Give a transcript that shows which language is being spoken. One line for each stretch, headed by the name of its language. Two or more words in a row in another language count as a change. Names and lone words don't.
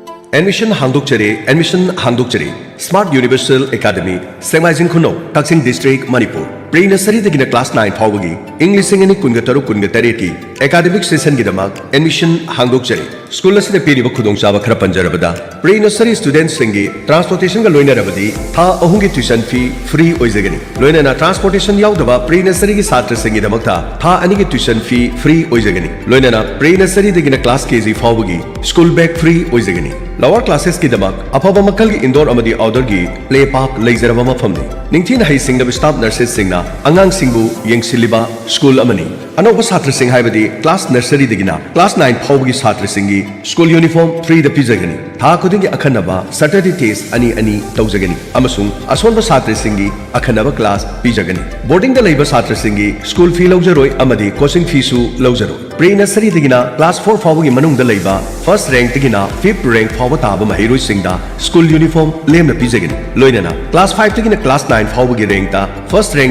Manipuri: Admission Handokchare Smart Universal Academy Semaijing Khuno Taksin District Manipur Pre-nursery dagina class 9 phawagi English ingani kunga taru kunga tareti
English: academic session
Manipuri: gidamak admission handokchare school asida piriba khudong chaba khara panjarabada
English: pre-nursery students
Manipuri: singi transportation ga loina rabadi tha ahungi
English: tuition fee free
Manipuri: oizagani loina na transportation yaudaba pre-nursery gi satra singi damakta tha ani gi
English: tuition fee free
Manipuri: oizagani loina na pre-nursery dagina class kg phawagi
English: school bag free
Manipuri: oizagani
English: lower classes
Manipuri: ki damak afaba makal gi indoor amadi outdoor gi
English: play park
Manipuri: leizaraba mafamni ningthina hai singna
English: staff nurses
Manipuri: singna angang singbu yengsiliba school amani anoba satra sing haibadi
English: class nursery
Manipuri: dagina class 9 phawgi satra singi
English: school uniform
Manipuri: free the pizagani tha khudingi akhanaba
English: saturday test
Manipuri: ani tawjagani amasung asonba satra singi akhanaba class pizagani boarding da leiba satra singi
English: school fee
Manipuri: lawjaroi amadi
English: coaching fee
Manipuri: su lawjaroi
English: pre nursery
Manipuri: dagina class 4 phawgi manung da leiba
English: first rank
Manipuri: dagina
English: 5th rank
Manipuri: phawba taba mahiroi singda
English: school uniform
Manipuri: lemna pizagani loinana class 5 dagina class 9 phawgi rank da
English: first rank